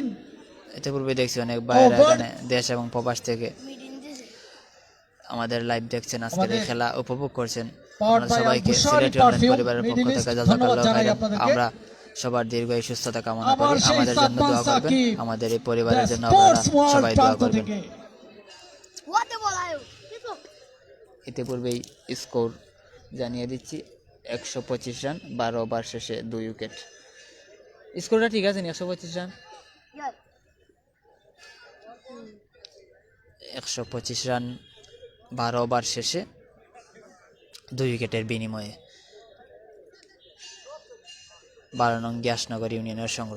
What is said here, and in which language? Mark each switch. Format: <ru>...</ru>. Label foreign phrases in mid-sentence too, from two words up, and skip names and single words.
<bn>ইতিপূর্বে দেখছি অনেক বাইরে এখানে দেশ এবং প্রবাস থেকে আমাদের লাইভ দেখছেন, আজকের এই খেলা উপভোগ করছেন। আপনারা সবাইকে সিলেটি অনলাইন পরিবারের পক্ষ থেকে</bn> <ar>جزاك الله خيرا.</ar> <bn>আমরা সবার দীর্ঘায়ু সুস্থতা কামনা আবার করি। সেই আমাদের জন্য সাদমান দোয়া করবেন, সাকিব, আমাদের এই পরিবারের জন্য স্পোর্টস আপনারা ওয়ার্ল্ড সবাই দোয়া প্রান্ত করবেন। থেকে What the ball ayo? Itu. ইতিপূর্বেই স্কোর জানিয়ে দিচ্ছি, 125 রান, 12 ওভার শেষে 2 উইকেট। স্কোরটা ঠিক আছে নি? 125 রান, Ya. 125 রান 12 ওভার শেষে 2 উইকেটের বিনিময়ে 12 নং গ্যাসনগর ইউনিয়নের সংগ্রহ।</bn>